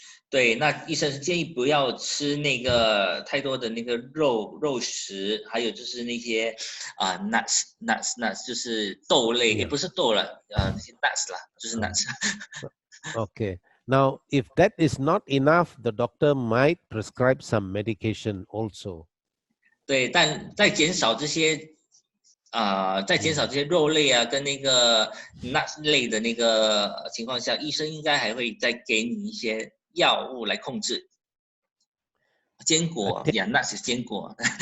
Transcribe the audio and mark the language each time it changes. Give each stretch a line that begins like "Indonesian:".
Chinese: 对，那医生是建议不要吃那个太多的那个肉食，还有就是那些nuts 就是豆类，也不是豆了，那些 nuts 啦，就是 nuts。
English: Okay. Now, if that is not enough, the doctor might prescribe some medication also.
Chinese: 对，但在减少这些肉类啊，跟那个 nuts 类的那个情况下，医生应该还会再给你一些药物来控制。坚果 ，yeah， nuts 是坚果。